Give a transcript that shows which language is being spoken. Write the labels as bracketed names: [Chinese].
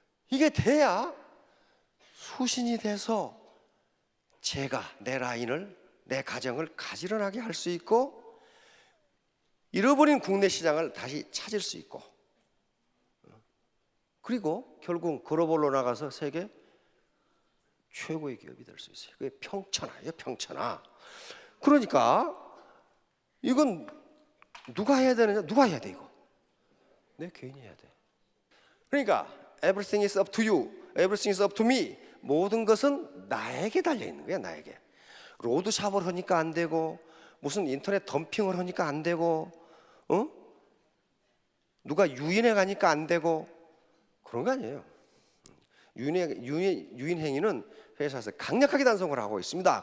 [Korean] 이게 돼야 수신이 돼서 제가 내 라인을, 내 가정을 가지런하게 할 수 있고, 잃어버린 국내 시장을 다시 찾을 수 있고, 그리고 결국 글로벌로 나가서 세계 최고의 기업이 될 수 있어요. 그게 평천하예요, 평천하. 그러니까 이건 누가 해야 되느냐? 누가 해야 돼 이거? 내 개인이 해야 돼. [English] 그러니까 everything is up to you, everything is up to me. [Korean] 모든 것은 나에게 달려 있는 거야, 나에게. 로드 샵을 하니까 안 되고, 무슨 인터넷 덤핑을 하니까 안 되고, 누가 유인해 가니까 안 되고, 그런 거 아니에요. 유인 행위는 회사에서 강력하게 단속을 하고 있습니다.